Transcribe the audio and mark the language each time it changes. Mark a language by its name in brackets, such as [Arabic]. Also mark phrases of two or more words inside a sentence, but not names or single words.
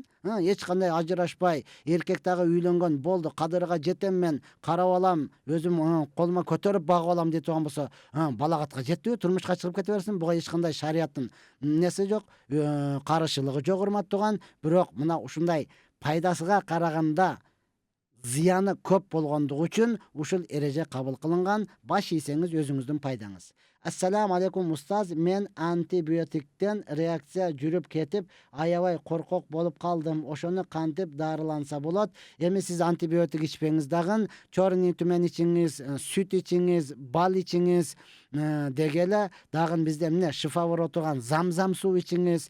[Kyrgyz] Эч кандай ажырашпай, эркек дагы үйлөнгөн, болду, кадырга жетем мен, карап алам, өзүм колума көтөрүп багып алам деп турган болсо, балагатка жетпейби, турмушка чыгып кете берсин. Буга эч кандай шарияттын нерсе жок, карышылыгы жок, урматтуу тууган. Бирок мына ушундай пайдасыга караганда зыяны көп болгондугу үчүн ушул эреже кабыл кылынган. Баш ийсеңиз өзүңүздүн пайдаңыз. [Arabic] السلام عليكم أستاذ. [Kyrgyz] Men antibiotikten reaksiya жүрүp ketip, аябай коркок болуп калдым. Ошону кантип дарыланса болот? Эми сиз антибиотик ичпеңиз дагы, [Russian] чорный түмен [Kyrgyz] ичиңиз, сүт ичиңиз, бал ичиңиз, дегеле дагы бизде эмне шифа турган замзам суу ичиңиз.